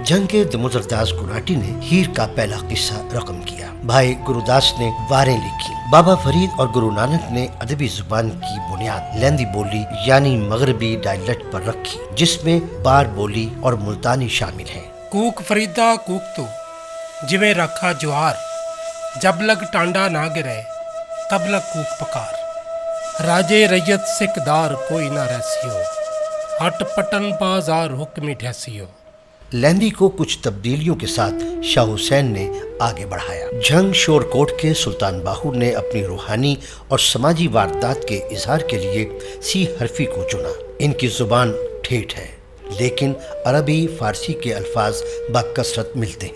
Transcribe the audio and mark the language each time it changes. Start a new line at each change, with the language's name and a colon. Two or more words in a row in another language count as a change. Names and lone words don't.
Urdu: جنگ کے دمودر داس گناٹی نے ہیر کا پہلا قصہ رقم کیا۔ بھائی گرو داس نے واریں لکھی۔ بابا فرید اور گرو نانک نے ادبی زبان کی بنیاد لہندی بولی یعنی مغربی ڈائلیکٹ پر رکھی، جس میں بار بولی اور ملتانی شامل ہیں۔
Punjabi: ਕੂਕ ਫਰੀਦਾ ਕੂਕ ਤੋ ਜਿਵੇਂ ਰਾਖਾ ਜੁਹਾਰ, ਜਬ ਲਗ ਟਾਂਡਾ ਨਾ ਗਿਰੇ ਤਬ ਲਗ ਕੂਕ ਪੁਕਾਰ। ਰਾਜੇ ਰੈਯਤ ਸਿਕਦਾਰ ਕੋਈ ਨਾ ਰਹਸੀਓ, ਹਟ ਪਟਨ ਬਾਜ਼ਾਰ ਹੁਕਮੀ ਢਹਸੀਓ।
Urdu: لہندی کو کچھ تبدیلیوں کے ساتھ شاہ حسین نے آگے بڑھایا۔ جھنگ شور کوٹ کے سلطان باہو نے اپنی روحانی اور سماجی واردات کے اظہار کے لیے سی حرفی کو چنا۔ ان کی زبان ٹھیٹھ ہے، لیکن عربی فارسی کے الفاظ بکثرت ملتے ہیں۔